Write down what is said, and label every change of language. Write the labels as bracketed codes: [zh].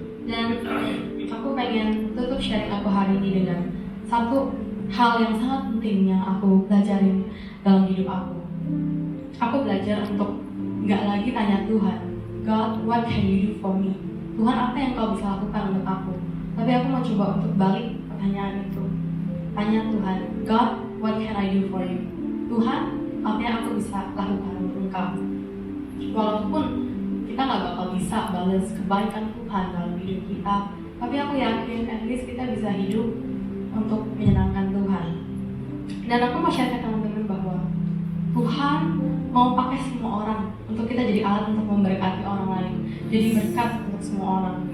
[id] Dan aku pengen tutup sharing aku hari ini dengan satu hal yang sangat penting yang aku pelajarin dalam hidup aku. Aku belajar untuk nggak lagi tanya Tuhan, [en] God, what can you do for me? [id] Tuhan, apa yang kau bisa lakukan untuk aku? Tapi aku mau coba untuk balik pertanyaan itu. Tanya Tuhan, [en] God, what can I do for you? [id] Tuhan, apa yang aku bisa lakukan untuk engkau? Walaupun kita nggak bakal bisa balas kebaikan Tuhan dalam hidup kita, tapi aku yakin at least kita bisa hidup untuk menyenangkan Tuhan. Dan aku mau share ke teman-teman bahwa Tuhan mau pakai semua orang untuk kita jadi alat untuk memberkati orang lain, jadi berkat untuk semua orang.